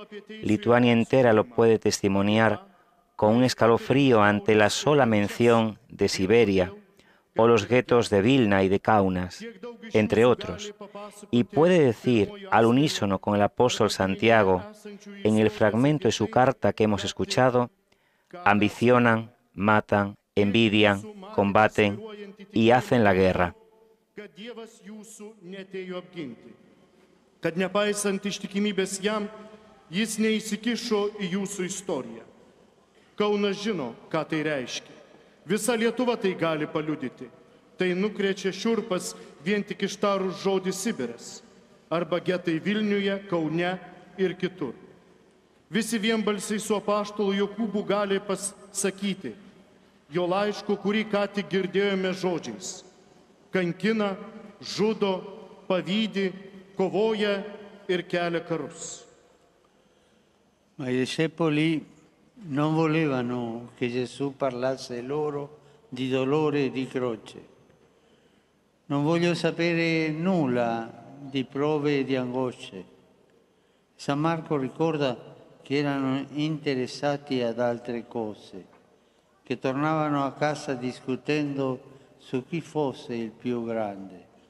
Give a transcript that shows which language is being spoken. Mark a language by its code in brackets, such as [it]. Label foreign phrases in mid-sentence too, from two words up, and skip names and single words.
[es] Lituania entera lo puede testimoniar con un escalofrío ante la sola mención de Siberia o los guetos de Vilna y de Kaunas, entre otros, y puede decir al unísono con el apóstol Santiago, en el fragmento de su carta que hemos escuchado, ambicionan, matan, envidian, combaten y hacen la guerra. [lt] Kad nepaisant ištikimybės jam, jis neįsikišo į jūsų istoriją. Kaunas žino, ką tai reiškia. Visa Lietuva tai gali paliudyti. Tai nukrečia šiurpas vien tik ištarus žodį Sibiras arba getai Vilniuje, Kaune ir kitur. Visi vienbalsiai su apaštalo Jokūbu gali pasakyti jo laiško, kurį ką tik girdėjome žodžiais. Kankina, žudo, pavydi, kovoja ir kelia carus. [it] Ma i discepoli non volevano che Gesù parlasse loro di dolore e di croce. Non voglio sapere nulla di prove e di angosce. San Marco ricorda che erano interessati ad altre cose, che tornavano a casa discutendo su chi fosse il più grande.